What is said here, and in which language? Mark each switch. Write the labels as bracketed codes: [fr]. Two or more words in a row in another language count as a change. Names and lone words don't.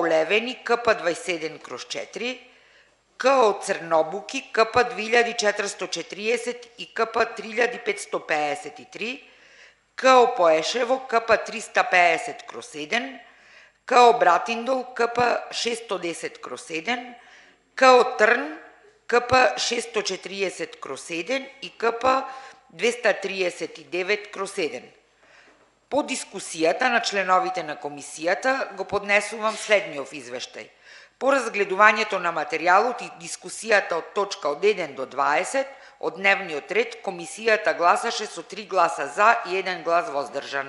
[mk] Левени КП 27/4, КО Црнобуки КП 2440 и КП 3553, КО Поешево КП 350/7, КО Братиндол КП 610/7, КО Трн КП 640/1 и КП 239/1. По дискусијата на членовите на комисијата го поднесувам следниот извештај. По разгледувањето на материјалот и дискусијата од точка од 1 до 20 од дневниот ред, комисијата гласаше со 3 гласа за и 1 глас воздржан.